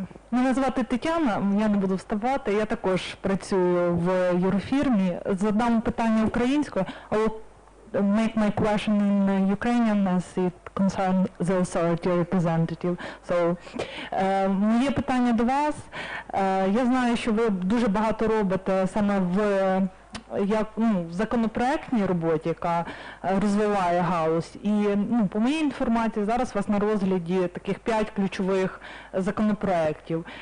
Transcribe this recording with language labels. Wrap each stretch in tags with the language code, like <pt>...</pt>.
<uk>Мене звати Тетяна, я не буду вставати, я також працюю в юрофірмі. Задам питання українською,</uk> <en>I will make my question in Ukrainian as it concerns the authority representative.</en> <uk>So, моє питання до вас. Я знаю, що ви дуже багато робите саме в законопроектній роботі, яка розвиває галузь. І по моїй інформації, зараз у вас на розгляді таких 5 ключових законопроєктів.</uk>